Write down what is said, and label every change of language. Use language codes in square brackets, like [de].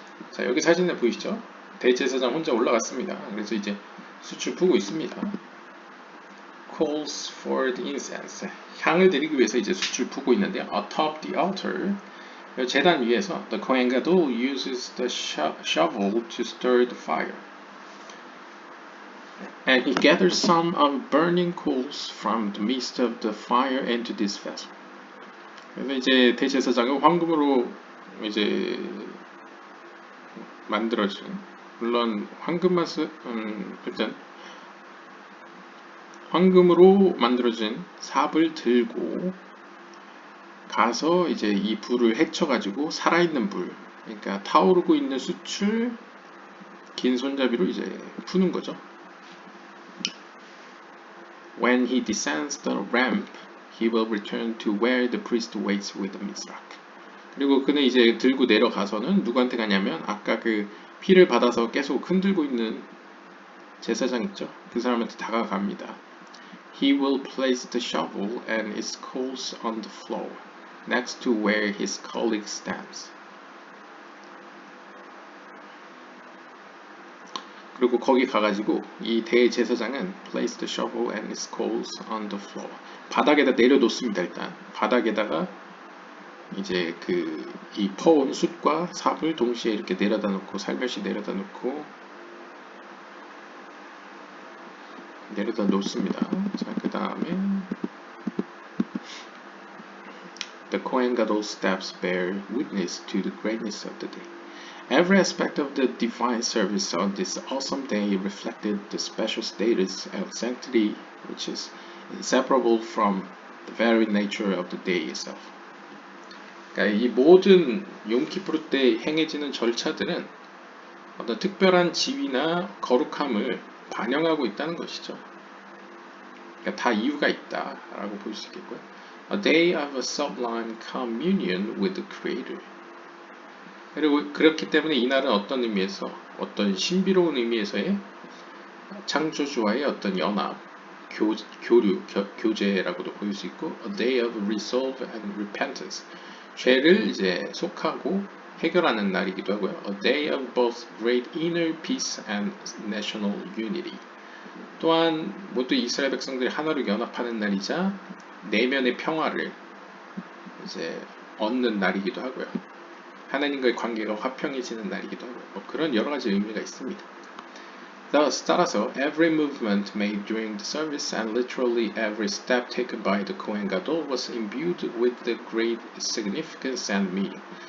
[ko] 자, 여기 사진에 보이시죠? 대제사장 혼자 올라갔습니다. 그래서 이제 숯을 푸고 있습니다. [en] Calls for the incense. [ko] 향을 드리기 위해서 이제 숯을 푸고 있는데요. [en] Atop the altar. [ko] 제단 위에서 [en] the Kohen Gadol uses the shovel to stir the fire. And he gathers some of burning coals from the midst of the fire into this vessel. [ko] 그래서 이제 대제사장은 황금으로 이제 만들어진, 물론 황금만 일단 황금으로 만들어진 삽을 들고 가서 이제 이 불을 헤쳐가지고 살아있는 불, 그러니까 타오르고 있는 숯을 긴 손잡이로 이제 푸는 거죠. [en] When he descends the ramp, he will return to where the priest waits with the mizrak. [ko] 그리고 그는 이제 들고 내려가서는 누구한테 가냐면 아까 그 피를 받아서 계속 흔들고 있는 제사장 있죠? 그 사람한테 다가갑니다. [en] He will place the shovel and its coals on the floor, next to where his colleague stands. [ko] 그리고 거기 가가지고 이 대제사장은 [en] place the shovel and its coals on the floor. [ko] 바닥에다 내려놓습니다. 일단 바닥에다가 이제 이 퍼온 숯과 삽을 동시에 이렇게 내려다 놓고 살며시 내려다 놓습니다. 자, 그 다음에 [en] The Kohen Gadol steps bear witness to the greatness of the day. Every aspect of the divine service on this awesome day reflected the special status of sanctity which is inseparable from the very nature of the day itself. [ko] 그러니까 이 모든 욤키푸르 때 행해지는 절차들은 어떤 특별한 지위나 거룩함을 반영하고 있다는 것이죠. 그러니까 다 이유가 있다라고 볼 수 있겠고요. [en] A day of a sublime communion with the Creator. [ko] 그리고 그렇기 때문에 이날은 어떤 의미에서 어떤 신비로운 의미에서의 창조주와의 어떤 연합, 교류, 교제라고도 보일 수 있고 [en] A day of resolve and repentance. [ko] 죄를 이제 속하고 해결하는 날이기도 하고요. [en] A day of both great inner peace and national unity. [ko] 또한 모두 이스라엘 백성들이 하나로 연합하는 날이자 내면의 평화를 이제 얻는 날이기도 하고요. 하나님과의 관계가 화평해지는 날이기도 하고요. 그런 여러 가지 의미가 있습니다. [en] Thus, [ko] 따라서 [en] every movement made during the service and literally every step taken by the Kohen Gadol was imbued with the great significance and meaning.